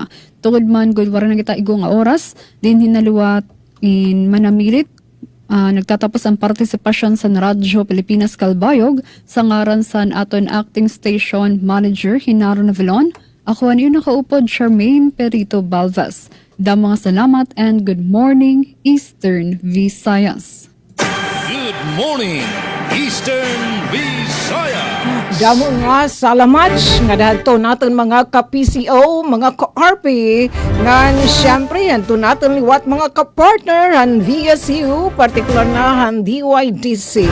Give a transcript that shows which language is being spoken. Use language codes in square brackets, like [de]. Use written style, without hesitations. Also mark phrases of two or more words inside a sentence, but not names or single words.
[war] Tungod man gud wala na kita igo nga oras, din hinaluwat in manamilit [tl] Nagtatapos ang partisipasyon sa Radyo Pilipinas Kalbayog [war] sa ngaran sa aton acting station manager Hinaro Navilon. [tl] Ako ang iyong nakaupod, Charmaine Perito Balvas. [war] Damang salamat [en] and good morning, Eastern Visayas. Good morning, Eastern Visayas. [war] Damo nga salamat nga dahito natin mga ka-PCO, mga ka-RP, nga siyempre hanto natin liwat mga ka-partner han VSU, partikular na han DYDC.